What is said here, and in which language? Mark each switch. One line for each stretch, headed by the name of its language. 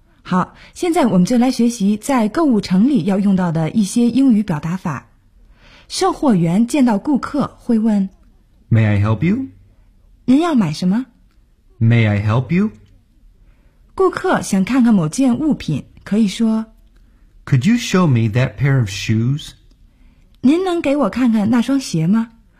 Chinese: 好，现在我们就来学习在购物城里要用到的一些英语表达法。售货员见到顾客会问
English: May I help you?
Chinese: 您要买什么？
English: May I help you?
Chinese: 顾客想看看某件物品，可以说
English: Could you show me that pair of shoes?
Chinese: 您能给我看看那双鞋吗？